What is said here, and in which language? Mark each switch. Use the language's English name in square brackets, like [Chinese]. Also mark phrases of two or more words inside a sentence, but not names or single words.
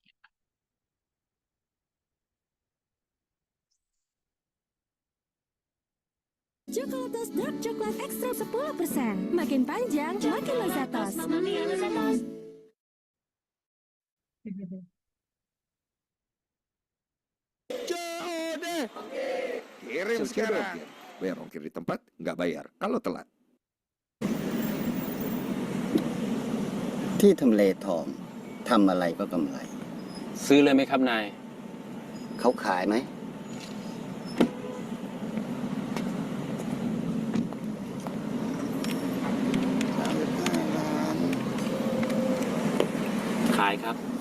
[Indonesian] Chocolatos Dark Coklat Ekstra 10%. Makin panjang, makin lezatos. COD. Kirim sekarang. Bayar ongkir di tempat, nggak bayar kalau telat. [Thai] ที่ทำเลทองทำอะไรก็กำไร ซื้อเลยไหมครับนาย เขาขายไหม ขายครับ